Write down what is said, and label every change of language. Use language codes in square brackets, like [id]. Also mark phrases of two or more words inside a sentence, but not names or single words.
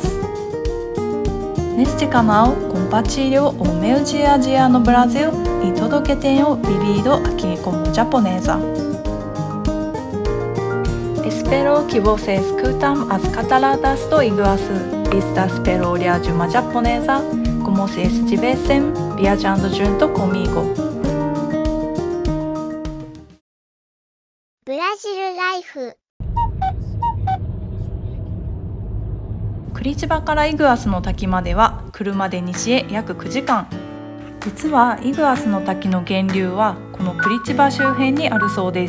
[pt] Neste canal, compartilho o meu dia a dia no Brasil e tudo o que tenho vivido aqui como japonesa. Espero que vocês curtam as cataratas do Iguaçu. Estás pelo olhar de uma japonesa, como se estivessem viajando junto comigo. [ja] ブラジルライフ。クリチバからイグアスの滝までは車で西へ約9時間。実はイグアスの滝の源流はこのクリチバ周辺にあるそうです。